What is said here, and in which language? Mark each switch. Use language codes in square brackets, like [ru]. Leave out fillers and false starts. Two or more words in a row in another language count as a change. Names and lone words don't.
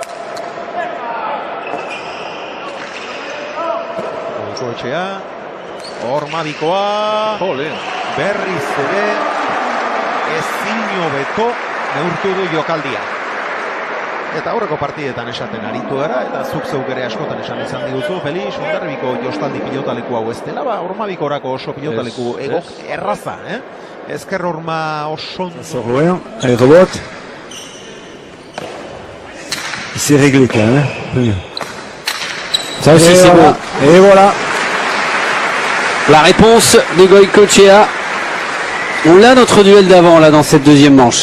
[eu] Goikoetxea, Ormabikoa, berriz ere, ezin hobeto neurtu du jokaldia. Eta aurreko partidetan esaten aritu gara, eta zuk zeuk ere askotan esan izan diguzu, Felix, Hondarribiko jostaldi pilotaleku hau ez dela, Ormabikorako oso pilotaleku erraza, Ezker Horma oso... [fr] Allez, rebot. C'est réglé quand même. Ça aussi, c'est bon. Et voilà. La réponse de Goikoetxea. On l'a notre duel d'avant là dans cette deuxième manche.